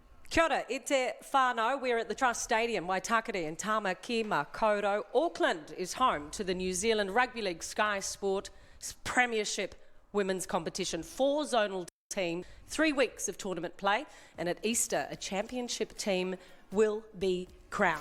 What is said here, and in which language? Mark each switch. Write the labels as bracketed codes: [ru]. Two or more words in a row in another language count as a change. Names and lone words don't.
[mi] Kia ora, e te whānau. [en] We're at the Trust Stadium, Waitakere in Tamaki Makaurau. Auckland is home to the New Zealand Rugby League Sky Sport Premiership women's competition. 4 zonal teams, 3 weeks of tournament play, and at Easter, a championship team will be crowned.